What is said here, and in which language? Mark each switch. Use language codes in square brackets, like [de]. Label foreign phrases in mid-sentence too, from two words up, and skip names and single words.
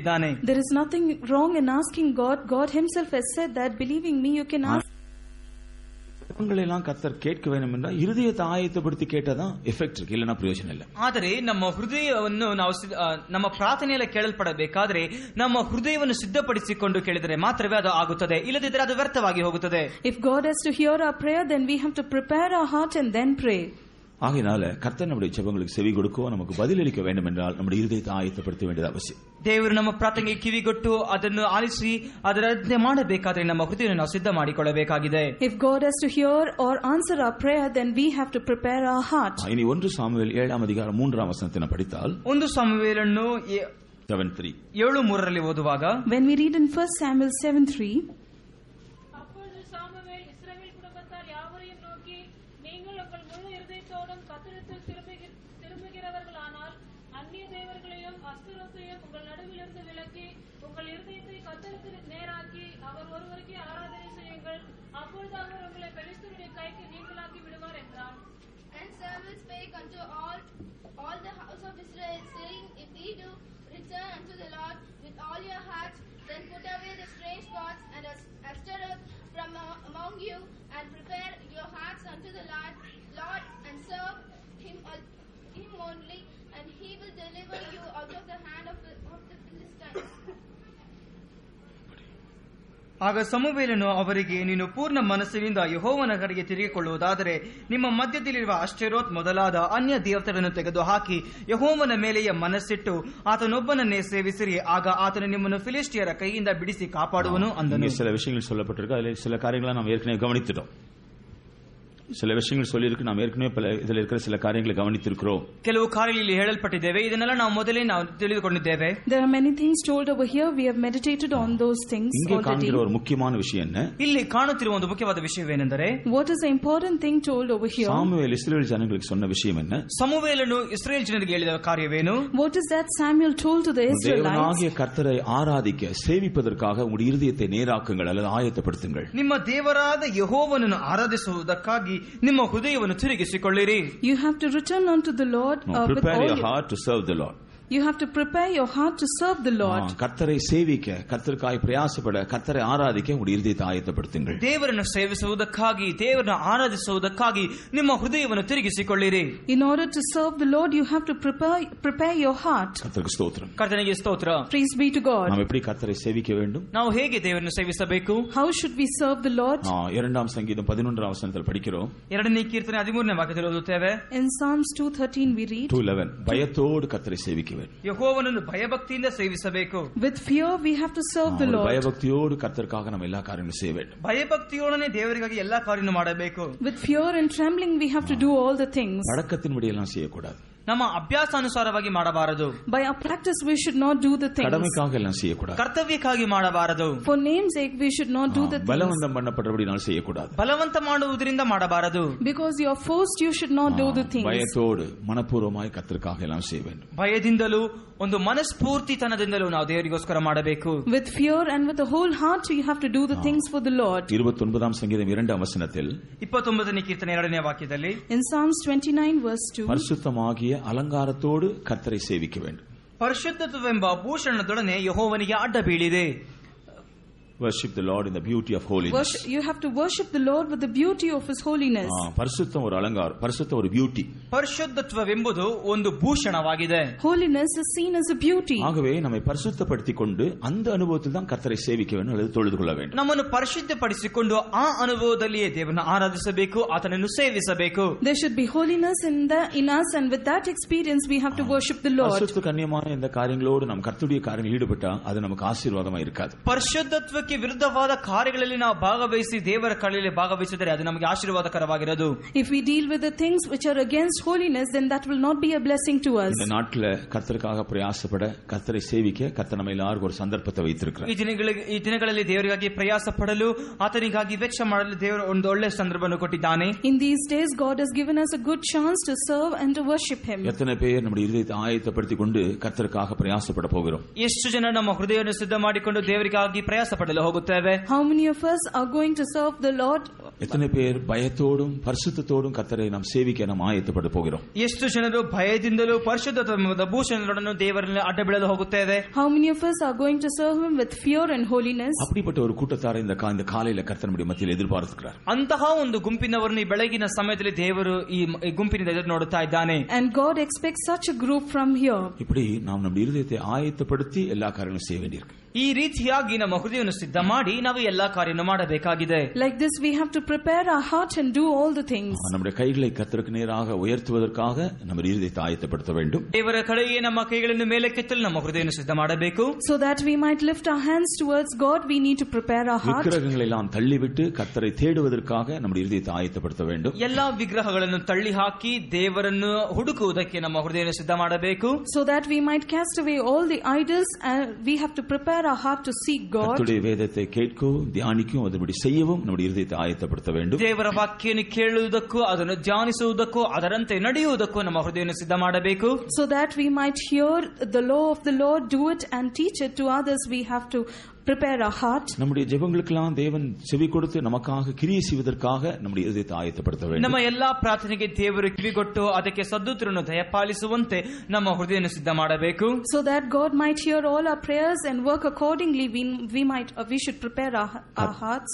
[en] There is nothing wrong in asking God. God himself has said that believing me you can ask. [ta] எல்லாம் கர்த்தர் கேட்க வேண்டும் என்றால் இருதயத்தை ஆயத்தப்படுத்தி கேட்டாதான் எஃபெக்ட் இருக்கு, இல்லைன்னா பிரயோஜனம் இல்லை. [kn] ಆದರೆ ನಮ್ಮ ಹೃದಯವನ್ನು ನಾವು ನಮ್ಮ ಪ್ರಾರ್ಥನೆಯಲ್ಲ ಕೇಳಲ್ಪಡಬೇಕಾದ್ರೆ ನಮ್ಮ ಹೃದಯವನ್ನು ಸಿದ್ಧಪಡಿಸಿಕೊಂಡು ಕೇಳಿದರೆ ಮಾತ್ರವೇ ಅದು ಆಗುತ್ತದೆ, ಇಲ್ಲದಿದ್ದರೆ ಅದು ವ್ಯರ್ಥವಾಗಿ ಹೋಗುತ್ತದೆ. [en] If God has to hear our prayer, then we have to prepare our heart and then pray. [ta] ஆகையினால கர்த்தர் நம்முடைய ஜெபங்களுக்கு செவி கொடுக்க நமக்கு பதிலளிக்க வேண்டும் என்றால் நம்முடைய இருதயத்தை ஆயத்தப்படுத்த வேண்டியது அவசியம். [kn] ದೇವರು ನಮ್ಮ ಪ್ರಾರ್ಥನೆಗೆ ಕಿವಿಗೊಟ್ಟು ಅದನ್ನು ಆಲಿಸಿ ಅದರಂತೆ ಮಾಡಬೇಕಾದ್ರೆ ನಮ್ಮ ಹೃದಯವನ್ನು ನಾವು ಸಿದ್ಧ ಮಾಡಿಕೊಳ್ಳಬೇಕಾಗಿದೆ. [en] If God has to hear or answer our prayer, then we have to prepare our heart. [ta] இனி 1 சாமுவேல் 7ஆம் அதிகாரம் 3ஆம் வசனத்தை படித்தால் [kn] 1 ಸಾಮುವೇಲನ್ನು 7:3 ಓದುವಾಗ [en] when we read in 1 Samuel 7:3, [ta] அப்பொழுது சாமுவேல் இஸ்ரவேல் குடும்பத்தார் யாவரையும் நோக்கி, நீங்கள் உங்கள் முழு இருதயத்தோடும் கர்த்தரிடத்தில் திரும்புகிறவர்களானால் அந்நிய தேவர்களையும் அஸ்தரோத்தையும் உங்கள் நடுவிலிருந்து விலக்கி உங்கள் இருதயத்தை கர்த்தருக்கு நேராக்கி அவர் ஒருவருக்கே ஆராதனை செய்யுங்கள், அப்பொழுது அவர் உங்களை பெலிஸ்தருடைய கைக்கு நீங்களாக்கி விடுவார் என்றார். [en] And Samuel spake unto all the house of Israel, saying, If ye do return unto the Lord with all your hearts, then put away the strange gods and Ashtaroth from among you, and prepare your hearts unto the Lord, and serve him only, and he will deliver you out of the hand of the Philistines. [kn] ಆಗ ಸಮುವೇಲನು ಅವರಿಗೆ, ನೀನು ಪೂರ್ಣ ಮನಸ್ಸಿನಿಂದ ಯೆಹೋವನ ಕಡೆಗೆ ತಿರುಗಿಕೊಳ್ಳುವುದಾದರೆ ನಿಮ್ಮ ಮಧ್ಯದಲ್ಲಿರುವ ಅಷ್ಟೆರೋತ್ ಮೊದಲಾದ ಅನ್ಯ ದೇವತೆಗಳನ್ನು ತೆಗೆದುಹಾಕಿ ಯೆಹೋವನ ಮೇಲೆಯೇ ಮನಸ್ಸಿಟ್ಟು ಆತನೊಬ್ಬನನ್ನೇ ಸೇವಿಸಿರಿ, ಆಗ ಆತನು ನಿಮ್ಮನ್ನು ಫಿಲಿಸ್ಟಿಯರ ಕೈಯಿಂದ ಬಿಡಿಸಿ ಕಾಪಾಡುವನು ಅಂದನು. [ta] சில விஷயங்கள் சொல்லப்பட்டிருக்கு, அதில் சில காரியங்களை நாம் ஏற்கனவே கவனித்துட்டோம். சில விஷயங்கள் சொல்லியிருக்கு, நாம் ஏற்கனவே இதில் இருக்கிற சில காரியங்களை கவனித்திருக்கிறோம். [kn] ಕೆಲವು ಕಾರ್ಯಗಳಲ್ಲಿ ಹೇಳಲ್ಪಟ್ಟಿದ್ದೇವೆ, ಇದನ್ನೆಲ್ಲ ನಾವು ಮೊದಲೇ ತಿಳಿದುಕೊಂಡಿದ್ದೇವೆ. [en] There are many things told over here. We have meditated on those things already. [ta] இங்கே காண்கிற ஒரு முக்கியமான விஷயம் என்ன? [kn] ಇಲ್ಲಿ ಕಾಣುತ್ತಿರುವ ಒಂದು ಮುಖ್ಯವಾದ ವಿಷಯವೇನೆಂದರೆ, [en] what is the important thing told over here? [ta] சாமுவேல் இஸ்ரவேல் ஜனங்களுக்கு சொன்ன விஷயம் என்ன? [kn] ಸಮುವೇಲನು ಇಸ್ರೇಲ್ ಜನರಿಗೆ ಹೇಳಿದ ಕಾರ್ಯವೇನು? [en] What is that Samuel told to the Israelites? [ta] தேவனாகிய கர்த்தரை ஆராதிக்க சேவிப்பதற்காக உங்களுடைய இருதயத்தை நேராக்குங்கள் அல்லது ஆயத்தப்படுத்துங்கள். [kn] ನಿಮ್ಮ ದೇವರಾದ ಯೆಹೋವನನ್ನು ಆರಾಧಿಸುವುದಕ್ಕಾಗಿ ನಿಮ್ಮ ಹೃದಯವನ್ನು ತಿರುಗಿಸಿಕೊಳ್ಳಿರಿ. [en] You have to return unto the Lord with prepare all your heart to serve the Lord. You have to prepare your heart to serve the Lord. [ta] கர்த்தரை சேவிக்க, கர்த்தருக்காய் பிரயாசப்பட, கர்த்தரை ஆராதிக்க உங்களுடைய இருதயத்தை ஆயத்தப்படுத்துங்கள். [kn] ದೇವರನ್ನು ಸೇವಿಸುವುದಕ್ಕಾಗಿ, ದೇವರನ್ನು ಆರಾಧಿಸುವುದಕ್ಕಾಗಿ ನಿಮ್ಮ ಹೃದಯವನ್ನು ತಿರುಗಿಸಿಕೊಳ್ಳಿರಿ. [en] In order to serve the Lord, you have to prepare your heart. [ta] கர்த்தருக்கு ஸ்தோத்திரம். [kn] ಕರ್ತನಿಗೆ ಸ್ತೋತ್ರ. [en] Praise be to God. [ta] நாம் எப்படி கர்த்தரை சேவிக்க வேண்டும்? [kn] ನಾವು ಹೇಗೆ ದೇವರನ್ನು ಸೇವಿಸಬೇಕು? [en] How should we serve the Lord? [ta] 2ஆம் சங்கீதம் 11ஆம் வசனத்தில் படிக்கிறோம். [kn] 2ನೇ ಕೀರ್ತನೆ 13ನೇ ವಾಕ್ಯದಲ್ಲಿ ಓದುತ್ತೇವೆ. [en] In Psalms 2:13 we read, [ta] 2:11 பயத்தோடு கர்த்தரை சேவிக்க வேண்டும். [kn] ಯೆಹೋವನನ್ನು ಭಯಭಕ್ತಿಯಿಂದ ಸೇವಿಸಬೇಕು. [en] With fear we have to serve the Lord. [ta] பயபக்தியோடு கர்த்தருக்காக நம்ம எல்லா காரியங்களும் செய்ய வேண்டும். [kn] ಭಯಭಕ್ತಿಯೊಡನೆ ದೇವರಿಗಾಗಿ ಎಲ್ಲಾ ಕಾರ್ಯವನ್ನು ಮಾಡಬೇಕು. [en] With fear and trembling we have to do all the things. [ta] பழக்கத்தின்படி எல்லாம் செய்யக்கூடாது. [kn] ನಮ್ಮ ಅಭ್ಯಾಸಾನುಸಾರವಾಗಿ ಮಾಡಬಾರದು. [en] By our practice we should not do the things. [ta] கடமைக்காக எல்லாம் செய்யக்கூடாது. [kn] ಕರ್ತವ್ಯಕ್ಕಾಗಿ ಮಾಡಬಾರದು. [en] For name's sake we should not do the things. [ta] பலவந்தம் பண்ணப்பட்டபடினால் செய்யக்கூடாது. [kn] ಬಲವಂತ ಮಾಡುವುದರಿಂದ ಮಾಡಬಾರದು. [en] Because you are forced you should not do the things. [ta] பயத்தோடு மனப்பூர்வமாய் கர்த்தருக்காக எல்லாம் செய்ய வேண்டும். [kn] ಭಯದಿಂದಲೂ ಒಂದು ಮನಸ್ಫೂರ್ತಿತನದಿಂದಲೂ ನಾವು ದೇವರಿಗೋಸ್ಕರ ಮಾಡಬೇಕು. [en] With fear and with the whole heart you have to do the things for the Lord. [ta] 29ஆம் சங்கீதம் 2ஆம் வசனத்தில் [kn] 29ನೇ ಕೀರ್ತನೆ 2ನೇ ವಾಕ್ಯದಲ್ಲಿ [en] In Psalms 29 verse 2 [ta] பரிசுத்தமாகிய அலங்காரத்தோடு கர்த்தரை சேவிக்க வேண்டும். [kn] ಪರಿಶುದ್ಧತ್ವವೆಂಬ ಭೂಷಣದೊಡನೆ ಯೆಹೋವನಿಗೆ ಅಡ್ಡ ಬೀಳಿದೆ. [en] Worship the Lord in the beauty of holiness. You have to worship the Lord with the beauty of His holiness. [ta] பரிசுத்தம் ஒரு அலங்காரம், பரிசுத்தம் ஒரு பியூட்டி. [kn] ಪರಿಶುದ್ಧತ್ವವೆಂಬುದು ಒಂದು ಭೂಷಣವಾಗಿದೆ. [en] Holiness is seen as a beauty. [ta] ஆகவே நம்மை பரிசுத்தப்படுத்திக் கொண்டு அந்த அனுபவத்தில் தான் கர்த்தரை சேவிக்க வேண்டும் அல்லது தொழுது கொள்ள வேண்டும். [kn] ನಮ್ಮನ್ನು ಪರಿಶುದ್ಧಪಡಿಸಿಕೊಂಡು ಆ ಅನುಭವದಲ್ಲಿಯೇ ದೇವರನ್ನು ಆರಾಧಿಸಬೇಕು, ಆತನನ್ನು ಸೇವಿಸಬೇಕು. [en] There should be holiness in us, and with that experience we have to worship the Lord. [ta] பரிசுத்த கன்னியமான இந்த காரியங்களோடு நாம் கர்த்தருடைய காரியங்களில் ஈடுபட்டா அது நமக்கு ஆசீர்வாதமா இருக்காது. [kn] ಪರಿಶುದ್ಧತ್ವಕ್ಕೆ ವಿರುದ್ಧವಾದ ಕಾರ್ಯಗಳಲ್ಲಿ ನಾವು ಭಾಗವಹಿಸಿ ದೇವರ ಕಳೆಯಲ್ಲಿ ಭಾಗವಹಿಸಿದರೆ ಅದು ನಮಗೆ ಆಶೀರ್ವಾದಕರವಾಗಿರದು. [en] If we deal with the things which are against holiness, then that will not be a blessing to us. [ta] இந்த நாட்டில் கர்த்தருக்காக பிரயாசப்பட, கர்த்தரை சேவிக்க கர்த்தர் நம்ம எல்லாருக்கும் ஒரு சந்தர்ப்பத்தை வைத்திருக்கிறார். [kn] ಈ ದಿನಗಳಲ್ಲಿ ದೇವರಿಗಾಗಿ ಪ್ರಯಾಸ ಪಡಲು, ಆತನಿಗಾಗಿ ವೆಚ್ಚ ಮಾಡಲು ದೇವರು ಒಂದು ಒಳ್ಳೆಯ ಸಂದರ್ಭವನ್ನು ಕೊಟ್ಟಿದ್ದಾನೆ. [en] In these days God has given us a good chance to serve and to worship Him. [ta] எத்தனை பேர் நம்முடைய இதயத்தை ஆயத்தப்படுத்திக் கொண்டு கர்த்தருக்காக பிரயாசப்பட போகிறோம்? [kn] ಎಷ್ಟು ಜನ ನಮ್ಮ ಹೃದಯವನ್ನು ಸಿದ್ಧ ಮಾಡಿಕೊಂಡು ದೇವರಿಗಾಗಿ ಪ್ರಯಾಸ ಪಡಲು ಹೋಗುತ್ತೇವೆ? [en] How many of us are going to serve the Lord? [ta] எத்தனை பேர் பயத்தோடும் பரிசுத்தத்தோடும் கர்த்தரை நாம் சேவிக்க நாம் ஆயத்தப்பட போகிறோம்? [kn] ಎಷ್ಟು ಜನರು ಭಯದಿಂದಲೂ ಪರಿಶುದ್ಧತ್ವದ ಭೂಷಣಗಳನ್ನು ದೇವರಲ್ಲಿ ಅಡ್ಡ ಬೀಳಲು ಹೋಗುತ್ತೇವೆ? [en] How many of us are going to serve Him with fear and holiness? [ta] அப்படிப்பட்ட ஒரு கூட்டத்தாரை இந்த காலையில கர்த்தர் நம்முடைய மத்தியில் எதிர்பார்க்கிறார். [kn] ಅಂತಹ ಒಂದು ಗುಂಪಿನವರನ್ನು ಈ ಬೆಳಗಿನ ಸಮಯದಲ್ಲಿ ದೇವರು ಈ ಗುಂಪಿನಿಂದ ಎದುರು ನೋಡುತ್ತಾ ಇದ್ದಾನೆ. [en] And God expects such a group from here. [ta] இப்படி நாம் நம்முடைய இதயத்தை ஆயத்தப்படுத்தி எல்லா காரியங்களும் செய்ய வேண்டியிருக்கு. [kn] ಈ ರೀತಿಯಾಗಿ ನಮ್ಮ ಹೃದಯವನ್ನು ಸಿದ್ಧ ಮಾಡಿ ನಾವು ಎಲ್ಲಾ ಕಾರ್ಯವನ್ನು ಮಾಡಬೇಕಾಗಿದೆ. [en] Like this we have to prepare our heart and do all the things. [ta] நம்முடைய கைகளை கர்த்தருக்கு நேராக உயர்த்துவதற்காக நம்ம இதயத்தை ஆயத்தப்படுத்த வேண்டும். [kn] ದೇವರ ಕಡೆಗೆ ನಮ್ಮ ಕೈಗಳನ್ನು ಮೇಲಕ್ಕೆತ್ತಲು ನಮ್ಮ ಹೃದಯವನ್ನು ಸಿದ್ಧ ಮಾಡಬೇಕು. [en] So that we might lift our hands towards God, we need to prepare our heart. [ta] விக்கிரகங்களை எல்லாம் தள்ளிவிட்டு கர்த்தரை தேடுவதற்காக நம்முடைய இதயத்தை ஆயத்தப்படுத்த வேண்டும். [kn] ಎಲ್ಲಾ ವಿಗ್ರಹಗಳನ್ನು ತಳ್ಳಿ ಹಾಕಿ ದೇವರನ್ನು ಹುಡುಕುವುದಕ್ಕೆ ನಮ್ಮ ಹೃದಯವನ್ನು ಸಿದ್ಧ ಮಾಡಬೇಕು. [en] So that we might cast away all the idols, and we have to prepare our heart to seek God. [ta] கர்த்தருடைய வேதத்தை கேட்கவும் தியானிக்கவும் அதன்படி செய்யவும் நம்முடைய இதயத்தை ஆயத்தப்படுத்த வேண்டும். [kn] ದೇವರ ವಾಕ್ಯವನ್ನು ಕೇಳುವುದಕ್ಕೂ ಅದನ್ನು ಧ್ಯಾನಿಸುವುದಕ್ಕೂ ಅದರಂತೆ ನಡೆಯುವುದಕ್ಕೂ ನಮ್ಮ ಹೃದಯವನ್ನು ಸಿದ್ಧ ಮಾಡಬೇಕು. [en] So that we might hear the law of the Lord, do it and teach it to others, we have to prepare our heart. [ta] நம்முடைய ஜெபங்களுக்கெல்லாம் தேவன் செவி கொடுத்து நமக்காக கிரியை செய்வதற்காக நம்முடைய இதயத்தை ஆயத்தப்படுத்த வேண்டும். [kn] ನಮ್ಮ ಎಲ್ಲಾ ಪ್ರಾರ್ಥನೆಗೆ ದೇವರು ಕಿವಿಗೊಟ್ಟು ಅದಕ್ಕೆ ಸದ್ದುತ್ತರನ್ನು ದಯಪಾಲಿಸುವಂತೆ ನಮ್ಮ ಹೃದಯವನ್ನು ಸಿದ್ಧ ಮಾಡಬೇಕು. [en] So that God might hear all our prayers and work accordingly, we should prepare our hearts.